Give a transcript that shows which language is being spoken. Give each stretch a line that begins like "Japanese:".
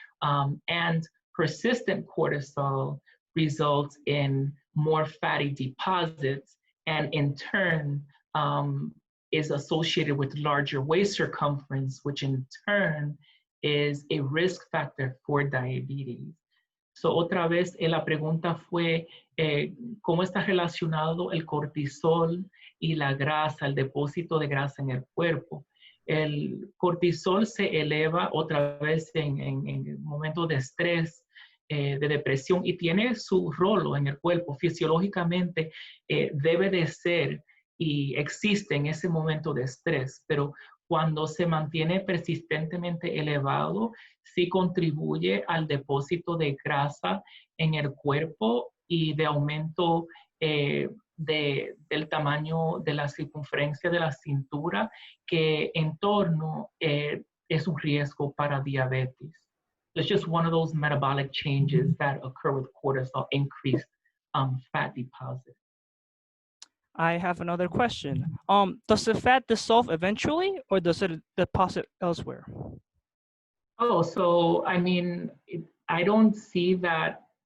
English: And persistent cortisol results in more fatty deposits, and in turn is associated with larger waist circumference, which in turn is a risk factor for diabetes.
Spanish: So otra vez la pregunta fue cómo está relacionado el cortisol y la grasa, el depósito de grasa en el cuerpo. El cortisol se eleva otra vez en momentos de estrés, de depresión, y tiene su rol en el cuerpo. Fisiológicamente debe de ser y existe en ese momento de estrés, pero cuando se mantiene persistentemente elevado, sí contribuye al depósito de grasa en el cuerpo y de aumento del tamaño de la circunferencia de la cintura, que en torno es un riesgo para diabetes.
English: It's just one of those metabolic changes that occur with cortisol, increased fat deposit. I have another question. Does the fat dissolve eventually, or does it deposit elsewhere? Oh, so I mean, I don't see that.